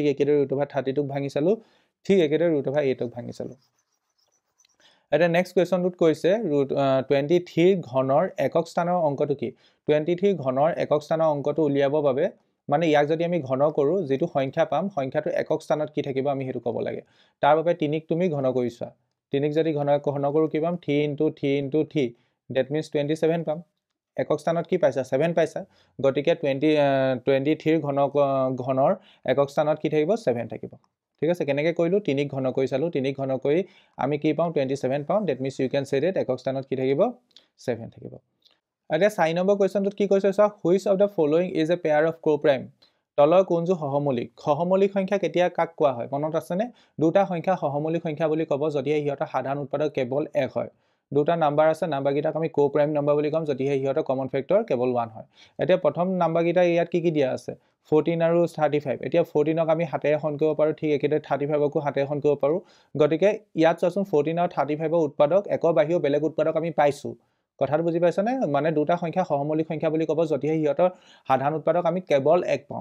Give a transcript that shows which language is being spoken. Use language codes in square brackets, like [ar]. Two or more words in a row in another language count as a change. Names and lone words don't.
[as] একেদৰে √32 ক ভাঙি চালো ঠিক একেদৰে √8 ক ভাঙি চালো এটা নেক্সট কোৱেশ্যনটোত কৈছে √23 ঘনৰ একক স্থানৰ অংকটো কি 23 ঘনৰ একক স্থানৰ অংকটো উলিয়াবৰ বাবে মানে ইয়াক যদি আমি ঘন কৰো যেটো সংখ্যা পাম সংখ্যাটো একক স্থানত কি থাকিব আমি হেতু ক'ব লাগে তাৰ বাবে 3 ক তুমি ঘন কৰিছা 3 ক যদি ঘন কৰো কি পাম 3 into 3 into 3 [en] that means [as] 27 পাম একক স্থানত কি পাইছা 7 পাইছা গতিকে 23 ঘনৰ একক স্থানত কি থাকিব 7 থাকিব ঠিক আছে কেনেকৈ কৰিলো 3 ক ঘন কৰি চালো 3 ক ঘন কৰি আমি কি পাম 27 পাম [en] that means you can say that [as] একক স্থানত কি থাকিব 7 থাকিব এতিয়া 4 নম্বৰ কোৱেশ্যনটোত কি কৈছে চা [en] which of the following is a pair of coprime [as] তলৰ কোনটো সহমৌলিক সংখ্যা কেতিয়া কাক কোৱা হয় মনত আছে নে দুটা সংখ্যা সহমৌলিক সংখ্যা বুলি ক'ব যদি ইহঁতৰ সাধাৰণ উৎপাদক কেৱল 1 হয় দুটা নাম্বাৰ আছে নাম্বাৰ গিটাক আমি [en] coprime number [as] বুলি কম যদি ইহঁতৰ [en] common factor [as] কেৱল 1 হয় এতিয়া প্ৰথম নাম্বাৰ গিটা ইয়াত কি দিয়া আছে 14 আৰু 35 এতিয়া 14 ক আমি হাতেৰে হৰণ কৰিব পাৰো ঠিক একেদৰে 35 কো হাতেৰে হৰণ কৰিব পাৰো গতিকে ইয়াত চাচোন 14 আৰু 35 ৰ উৎপাদক একৰ বাহিৰেও বেলেগ উৎপাদক আমি পাইছো কথাটো বুজি পাইছানে মানে দুটা সংখ্যা সহমৌলিক সংখ্যা বুলি ক'ব যদি ইহঁতৰ সাধাৰণ উৎপাদক আমি কেৱল 1 পাওঁ